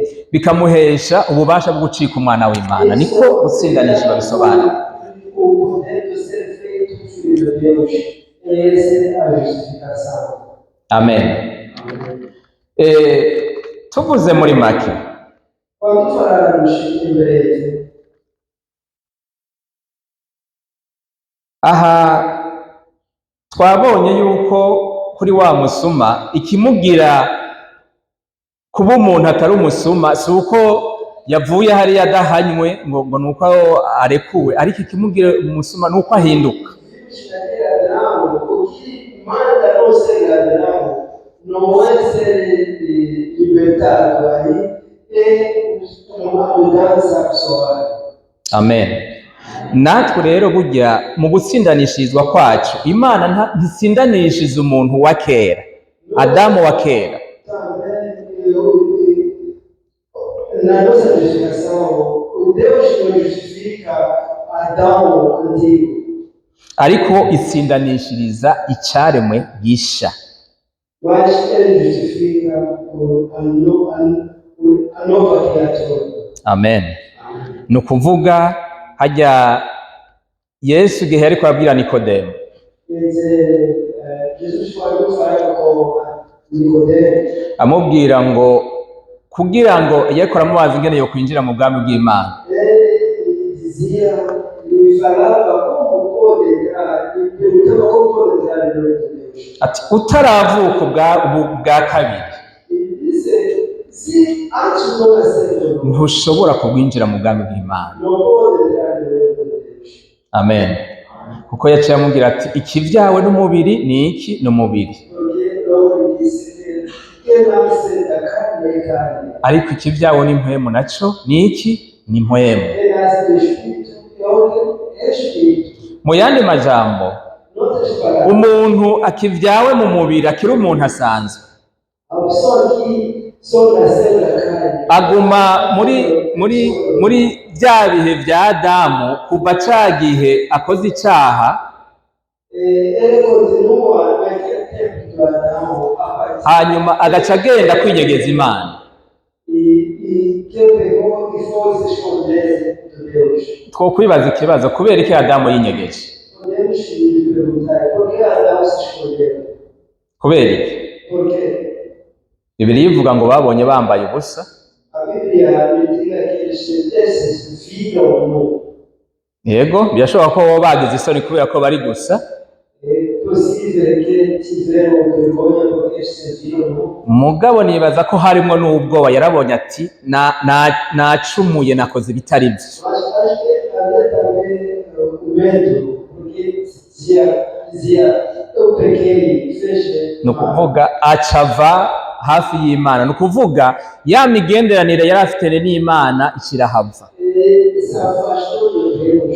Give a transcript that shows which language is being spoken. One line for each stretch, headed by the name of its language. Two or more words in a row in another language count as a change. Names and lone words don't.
Rundi: Bikamuhesha ububasha bwo gucika umwana w'Imana. Niko gutsindanisha babisobanura.
Portuguese: O poder de ser feito filho de Deus. Essa é a justificação.
Rundi: Amen. Tuvuze muri make,
Portuguese: Quando falarmos em breve,
Rundi: aha twabonye yuko kuri wa musuma ikimugira kuba umuntu atari umusuma si uko yavuye hariya adahanywe ngo nuko arekuwe, ariko ikimugira umusuma nuko ahinduka.
Portuguese: naquele ladrão, o que manda não ser ladrão não é ser libertado aí, é uma mudança pessoal.
Rundi: Amen. Natwe rero burya mu gutsindanishirizwa kwacu Imana ntitsindanishiriza umuntu wa kera, Adamu wa kera.
Portuguese: Também na nossa justificação, o Deus não justifica Adão antigo,
Rundi: ariko itsindanishiriza icaremwe gisha.
Portuguese: mas ele justifica a nova criatura.
Rundi: Amen. Ni ukuvuga hajya Yesu igihe ariko abwira Nikodemo,
Portuguese: Quer dizer, Jesus falou com Nicodemo,
Rundi: amubwira ngo kugira ngo yariko aramubaza ingene yo kwinjira mu bwami bw'Imana.
Portuguese: ele dizia, ele falava como pode entrar, ele perguntava como pode entrar no reino de Deus.
Rundi: Ati utaravuka bwa kabiri
Portuguese: Ele disse, se antes não nascer,
Rundi: ntushobora kubwinjira mu bwami bw'Imana.
Portuguese: não pode entrar no reino de Deus.
Rundi: Amen. Kuko yaciye amubwira ati ikivyawe n'umubiri ni iki? Ni umubiri,
Portuguese: Porque logo ele disse que nasce da carne é carne,
Rundi: ariko ikivyawe n'impwemu naco ni iki? Ni impwemu.
Portuguese: que nasce do espírito é espírito.
Rundi: Mu yandi majambo,
Portuguese: Outras palavras,
Rundi: umuntu akivyawe mu mubiri akiri umuntu asanzwe
Portuguese: a pessoa que só nasceu da carne
Rundi: aguma muri bya bihe vya Adamu kuva ca gihe akoze icaha,
Portuguese: ele continua naquele tempo do Adão
Rundi: hanyuma agaca agenda kwinyegeza Imana.
Portuguese: e que pegou e foi se esconder de Deus.
Rundi: Twokwibaza ikibazo, kubera iki Adamu yinyegeje?
Portuguese: Podemos se perguntar por que Adão se escondeu?
Rundi: Kubera iki?
Portuguese: Por quê?
Rundi: Bibiliya ivuga ngo babonye bambaye ubusa,
Portuguese: A Bíblia me diz que eles viram nu.
Rundi: yego birashoboka ko bo bagize isoni kubera ko bari gusa,
Portuguese: É possível que tiveram vergonha porque eles se viram nu.
Rundi: mugabo nibaza ko harimo n'ubwoba. Yarabonye ati nacumuye nakoze ibitari byo.
Portuguese: Mas acho que havia também o medo, porque dizia eu pequei, fez
Rundi: Ni ukuvuga acava hafi y'Imana, ni ukuvuga ya migenderanire yari afite n'Imana ikirahava.
Portuguese: ele se afastou de Deus.